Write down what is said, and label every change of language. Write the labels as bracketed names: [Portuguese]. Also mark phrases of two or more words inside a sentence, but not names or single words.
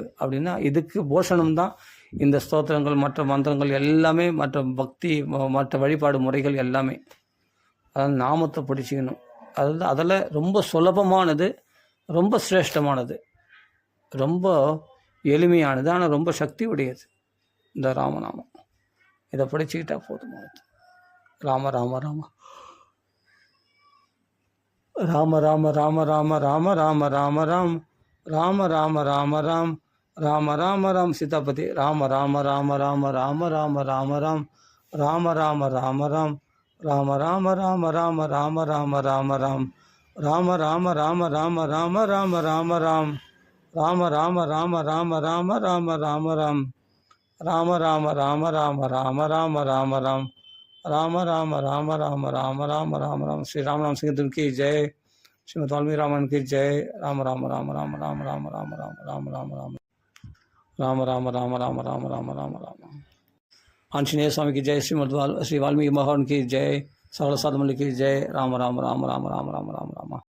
[Tamil] அப்படின்னா இதுக்கு போஷணம் தான் இந்த ஸ்தோத்திரங்கள், மற்ற மந்திரங்கள் எல்லாமே, மற்ற பக்தி, மற்ற வழிபாடு முறைகள் எல்லாமே. அதாவது நாமத்தை பிடிச்சிக்கணும். அதில் ரொம்ப சுலபமானது, ரொம்ப சிரேஷ்டமானது, ரொம்ப எளிமையானது, ஆனால் ரொம்ப சக்தி உடையது இந்த ராமநாமம். இதை படிச்சுக்கிட்டா போதுமானது. ராம ராம ராம ராம ராம ராம ராம ராம ராம ராம ராம் ராம ராம ராம ராம் ராம ராம ராம் சீதாபதி ராம ராம ராம ராம ராம ராம ராம ராம் ராம ராம ராம ராம் ராம ராம ராம ராம ராம ராம ராம ராம் ராம ராம ராம ராம ராம ராம ராம ராம் ராம ராம ராம ராம ராம ராம ராம ராம் ராம ராம ராம ராம ராம ராம ராம ராம் ராம ராம ராம ராம ராம ராம ராம ராம். [Hindi] श्री रामनाम संकीर्तन की जय श्रीमत् वाल्मीकि रामायण की जय. ராம ராம ராம ராம ராம ராம ராம ராம ராம ராம ராம ராம ராம ராம ராம ராம ராம ராம ராம. ஆஞ்சநேய சுவாமி की जय, श्री वाल्मीकि भगवान की जय, सकल साधु की जय. राम राम राम राम राम राम राम राम.